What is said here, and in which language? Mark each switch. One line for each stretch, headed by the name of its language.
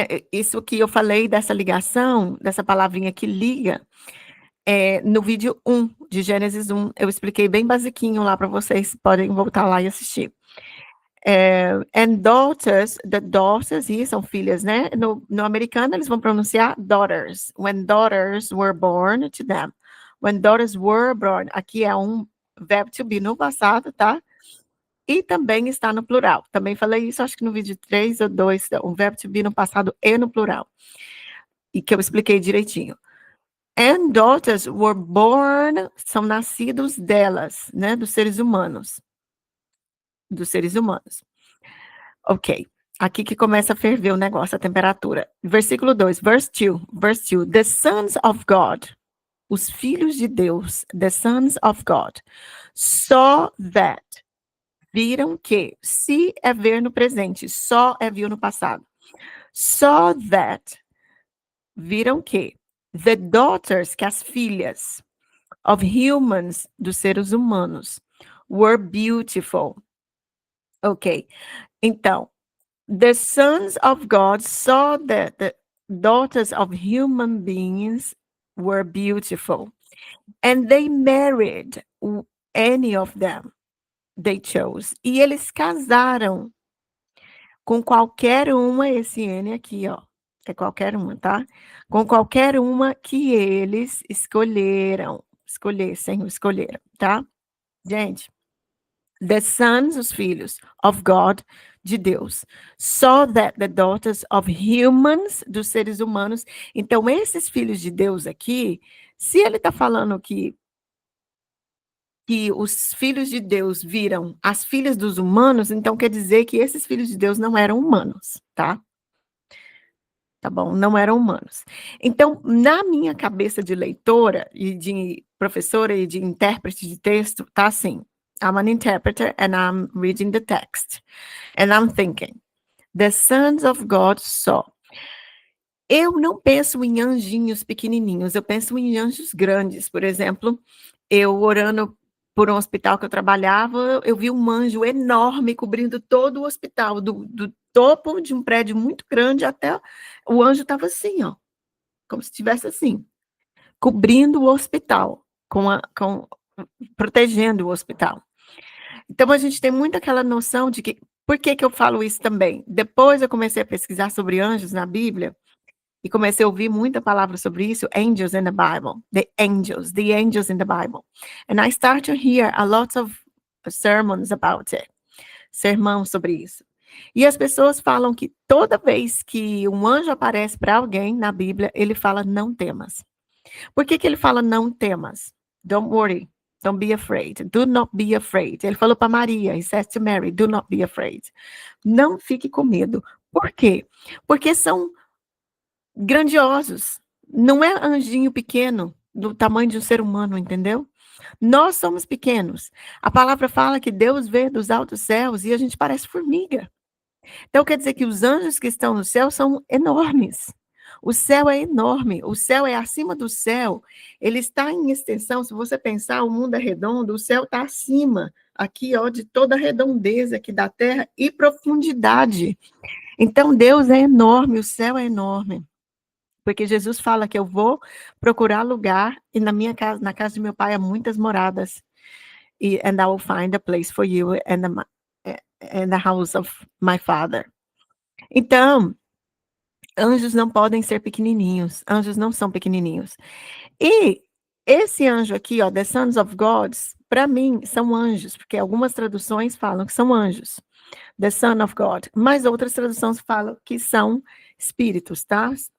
Portuguese: Isso que eu falei dessa ligação, dessa palavrinha que liga, no vídeo 1 de Gênesis 1, eu expliquei bem basiquinho lá para vocês, podem voltar lá e assistir.
English: And daughters,
Portuguese: e são filhas, né? No americano eles vão pronunciar daughters.
English: When daughters were born to them. When daughters were born.
Portuguese: Aqui é um verbo to be no passado, tá? E também está no plural. Também falei isso, acho que no vídeo 3 ou 2, um verbo to be no passado e no plural. E que eu expliquei direitinho.
English: And daughters were born,
Portuguese: são nascidos delas, né? Dos seres humanos. Ok. Aqui que começa a ferver o negócio, a temperatura. Versículo 2, verse 2.
English: The sons of God,
Portuguese: os filhos de Deus,
English: the sons of God, saw that,
Portuguese: viram que, se é ver no presente, só é viu no passado.
English: Saw that,
Portuguese: viram que,
English: the daughters,
Portuguese: que as filhas,
English: of humans,
Portuguese: dos seres humanos,
English: were beautiful. Ok. Então, the sons of God saw that the daughters of human beings were beautiful, and they married any of them they chose.
Portuguese: E eles casaram com qualquer uma, esse N aqui, ó, é qualquer uma, tá? Com qualquer uma que eles escolheram, escolheram, tá? Gente,
English: the sons,
Portuguese: os filhos,
English: of God,
Portuguese: de Deus.
English: So that the daughters of humans,
Portuguese: dos seres humanos. Então, esses filhos de Deus aqui, se ele está falando que os filhos de Deus viram as filhas dos humanos, então quer dizer que esses filhos de Deus não eram humanos, tá? Tá bom? Não eram humanos. Então, na minha cabeça de leitora e de professora e de intérprete de texto, tá assim:
English: I'm an interpreter and I'm reading the text. And I'm thinking, the sons of God saw.
Portuguese: Eu não penso em anjinhos pequenininhos, eu penso em anjos grandes. Por exemplo, eu orando por um hospital que eu trabalhava, eu vi um anjo enorme cobrindo todo o hospital, do topo de um prédio muito grande até o anjo estava assim, ó, como se estivesse assim, cobrindo o hospital, protegendo o hospital. Então a gente tem muito aquela noção de que, por que que eu falo isso também? Depois eu comecei a pesquisar sobre anjos na Bíblia, e comecei a ouvir muita palavra sobre isso,
English: angels in the Bible,
Portuguese: the angels in the Bible.
English: And I start to hear a lot of sermons about it,
Portuguese: sermão sobre isso. E as pessoas falam que toda vez que um anjo aparece para alguém na Bíblia, ele fala, não temas. Por que que ele fala, não temas?
English: Don't worry, don't be afraid, do not be afraid.
Portuguese: Ele falou para Maria,
English: he says to Mary, do not be afraid.
Portuguese: Não fique com medo. Por quê? Porque são grandiosos. Não é anjinho pequeno, do tamanho de um ser humano, entendeu? Nós somos pequenos. A palavra fala que Deus vê dos altos céus e a gente parece formiga. Então quer dizer que os anjos que estão no céu são enormes. O céu é enorme, o céu é acima do céu, ele está em extensão. Se você pensar, o mundo é redondo, o céu está acima, aqui, ó, de toda a redondeza aqui da terra e profundidade. Então Deus é enorme, o céu é enorme. Porque Jesus fala que eu vou procurar lugar, e na minha casa, na casa de meu pai, há muitas moradas.
English: And I will find a place for you and the house of my father.
Portuguese: Então, anjos não podem ser pequenininhos. Anjos não são pequenininhos. E esse anjo aqui, ó,
English: the sons of gods,
Portuguese: para mim, são anjos, porque algumas traduções falam que são anjos.
English: The son of God.
Portuguese: Mas outras traduções falam que são espíritos, tá?